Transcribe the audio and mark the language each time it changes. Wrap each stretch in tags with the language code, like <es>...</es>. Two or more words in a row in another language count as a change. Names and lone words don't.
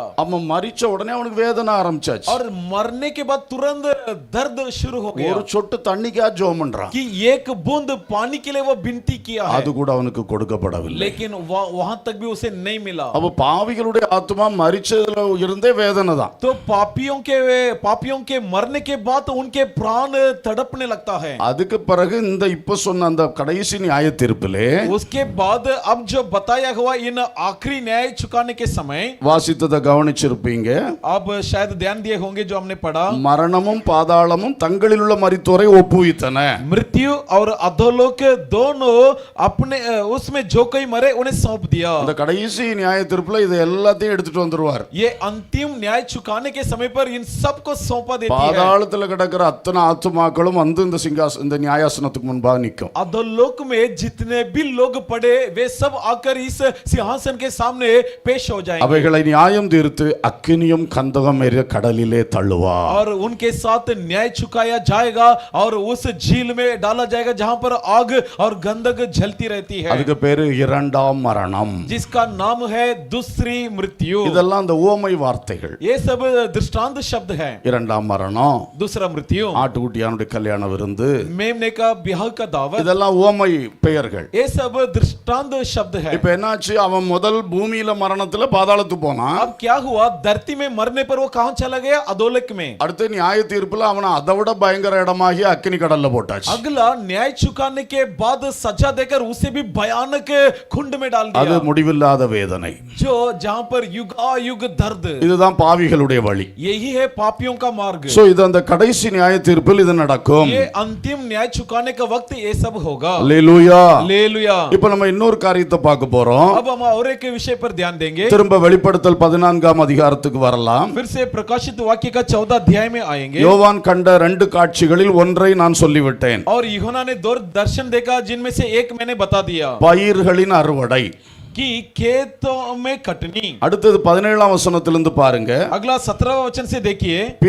<ta>அவன் மரிச்ச உடனே அவனுக்கு வேதனை ஆரம்பிச்சாச்சு.</ta> <hi>और मरने के बाद तुरंत दर्द शुरू हो गया</hi> <ta>ஒரு சொட்டு தண்ணிக்கா ஜெபம் பண்றான்.</ta> <hi>कि एक बूंद पानी के लिए वो विनती किया है,</hi> <ta>அது கூட அவனுக்கு கொடுக்கப்படவில்லை.</ta> <hi>लेकिन वहां तक भी उसे नहीं मिला.</hi> <ta>அப்ப பாவிகளுடைய ஆத்துமா மரிச்சதுல இருந்தே வேதனை தான்.</ta> <hi>तो पापियों के मरने के बाद उनके प्राण तड़पने लगता है.</hi> <ta>அதுக்கு பிறகு இந்த இப்ப சொன்ன அந்த கடைசி நியாய தீர்ப்பிலே</ta> <hi>उसके बाद अब जो बताया हुआ इन आखिरी न्याय चुकाने के समय</hi> <ta>வாசித்ததை கவனிச்சிருப்பீங்க.</ta> <hi>अब शायद ध्यान दिए होंगे जो हमने पढ़ा.</hi> <ta>மரணமும் பாதாளமும் தங்களில் உள்ள மரித்தோரை ஒப்புவித்தன.</ta> <hi>मृत्यु और अधोलोक दोनों अपने उसमें जो कोई मरे उन्हें सौंप दिया.</hi> <ta>அந்த கடைசி நியாய தீர்ப்புல இது எல்லாத்தையும் எடுத்துட்டு வந்துருவார்.</ta> <hi>ये अंतिम न्याय चुकाने के समय पर इन सबको सौंपा देती है.</hi> <ta>பாதாளத்துல கிடக்கிற அத்தனை ஆத்துமாக்களும் வந்து இந்த நியாயாசனத்துக்கு முன்பாக நிற்கும்.</ta> <hi>अधोलोक में जितने भी लोग पड़े वे सब आकर इस सिंहासन के सामने पेश हो जाएंगे.</hi> <ta>அவைகளை நியாயம் தீர்த்து அக்கினியும் கந்தகம் எரிய கடலிலே தள்ளுவார்.</ta> <hi>और उनके साथ न्याय चुकाया जाएगा और उस झील में डाला जाएगा जहां पर आग और गंधक जलती रहती है,</hi> <ta>அதுக்கு பேரு இரண்டாம் மரணம்.</ta> <hi>जिसका नाम है दूसरी मृत्यु.</hi> <ta>இதெல்லாம் அந்த உவமை வார்த்தைகள்.</ta> <hi>ये सब दृष्टांत शब्द है.</hi> <ta>இரண்டாம் மரணம்,</ta> <hi>दूसरा मृत्यु,</hi> <ta>ஆட்டுக்குட்டியானுடைய கல்யாண விருந்து,</ta> <hi>मेमने का ब्याह का दावत,</hi> <ta>இதெல்லாம் உவமை பெயர்கள்.</ta> <hi>ये सब दृष्टांत शब्द है.</hi> <ta>இப்ப என்னாச்சு, அவன் முதல் பூமியில மரணத்துல பாதாளத்துக்கு போனான்.</ta> <hi>अब क्या हुआ? धरती में मरने पर वो कहां चला गया? अधोलोक में.</hi> <ta>அடுத்து நியாய தீர்ப்புல அவனை அதை விட பயங்கர இடமாகி அக்கினி கடல்ல போட்டாச்சு.</ta> <hi>अगला न्याय चुकाने के बाद सजा देकर उसे भी भयानक कुंड में डाल</hi> <ta>அது</ta> <hi>दिया,</hi> <ta>முடிவில்லாத வேதனை.</ta> <hi>जो जहां पर युगायुग दर्द.</hi> <ta>இதுதான் பாவிகளுடைய வழி.</ta> <hi>यही है पापियों का मार्ग.</hi> <ta>சோ இது அந்த கடைசி நியாய தீர்ப்பில் இது நடக்கும்.</ta> <hi>ये अंतिम न्याय चुकाने का वक्त ये सब होगा.</hi> <ta>அல்லேலூயா.</ta> <hi>हालेलुया.</hi> <ta>இப்ப நம்ம இன்னொரு காரியத்தை பார்க்க போறோம்.</ta> <hi>अब हम और एक विषय पर ध्यान देंगे.</hi> <ta>திரும்ப வெளிப்படுத்தல் 14ஆம் அதிகாரத்துக்கு வரலாம்.</ta> <hi>फिर से प्रकाशित वाक्य का 14 अध्याय में आएंगे.</hi> <ta>யோவான் கண்ட 2 காட்சிகளில் ஒன்றை நான் சொல்லிவிட்டேன்.</ta> <hi>और यूहन्ना ने 2 दर्शन देखा जिनमें से एक मैंने बता दिया</hi> <ta>பயிர்களின் அறுவடை.</ta> <hi>कि खेतों में कटनी.</hi> <ta>அடுத்தது 17ஆம் வசனத்திலிருந்து பாருங்க.</ta> <hi>अगला 17वां वचन से देखिए.</hi>